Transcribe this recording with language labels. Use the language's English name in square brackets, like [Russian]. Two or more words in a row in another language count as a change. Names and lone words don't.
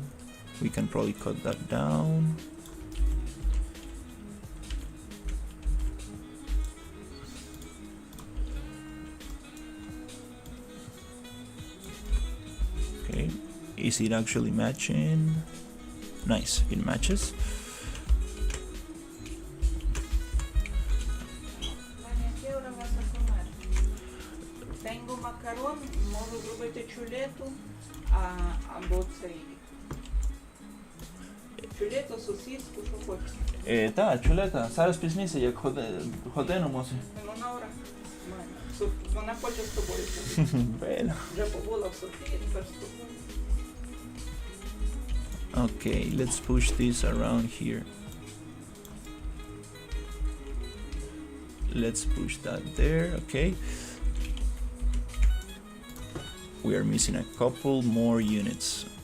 [English] We can probably cut that down. Okay, is it actually matching? Nice, it matches. [Spanish] Vania, ¿qué hora vas a comer? Tengo macarón, [Ukrainian] можу зробити чулету, або цей... Чулету, сосиску, що хочеш. Так, чулета, зараз пізніше, як годину може. Вона ура. Вона хоче з тобою. Бля. Вже побула в Софії, тепер з тобою. [English] Okay, let's push this around here. Let's push that there, okay. We are missing a couple more units.